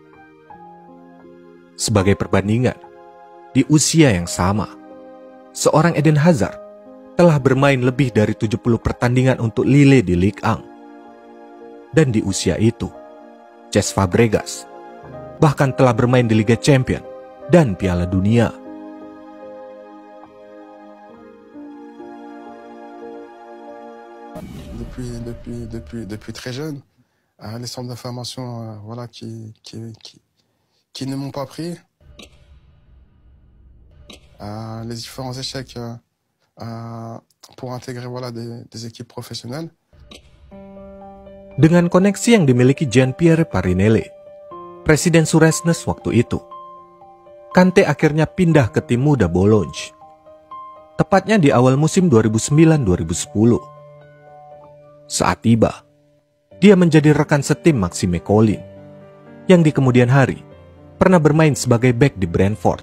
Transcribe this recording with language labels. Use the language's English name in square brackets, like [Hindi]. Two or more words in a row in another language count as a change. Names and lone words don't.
[Indonesian] Sebagai perbandingan, di usia yang sama, seorang Eden Hazard telah bermain lebih dari 70 pertandingan untuk Lille di Ligue 1. Dan di usia itu, Cesc Fabregas bahkan telah bermain di Liga Champions dan Piala Dunia. [French] Depuis très jeune, les centres d'information voilà, qui ne m'ont pas pris, les différents échecs pour intégrer voilà, des équipes professionnelles. [Indonesian] Dengan koneksi yang dimiliki Jean-Pierre Parinelli, Presiden Suresnes waktu itu, Kante akhirnya pindah ke tim muda Bologne. Tepatnya di awal musim 2009-2010. Saat tiba, dia menjadi rekan setim Maxime Collin, yang di kemudian hari pernah bermain sebagai bek di Brentford.